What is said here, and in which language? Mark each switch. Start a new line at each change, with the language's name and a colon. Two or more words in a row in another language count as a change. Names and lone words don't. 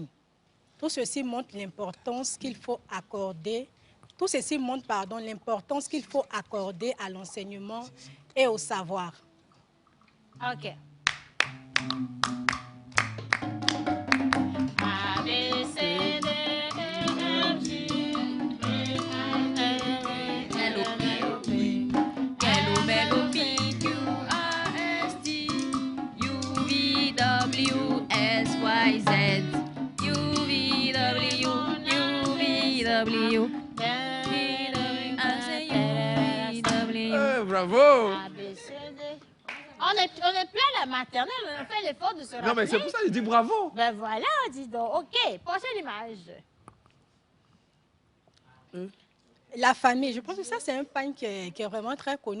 French: Tout ceci montre l'importance qu'il faut accorder. Tout ceci montre, l'importance qu'il faut accorder à l'enseignement et au savoir. OK. A, B, C, D, E, F, G, H, I, L, M, N, O, P, Q, R, S, T, U, V, W, S, Y, Z, U, V, W, bravo! On est plein la maternelle, on a fait l'effort de se rappeler. Non, mais c'est pour ça que je dis bravo. Ben voilà, dis donc. OK, prochaine image. La famille, je pense que ça, c'est un pagne qui est vraiment très connu.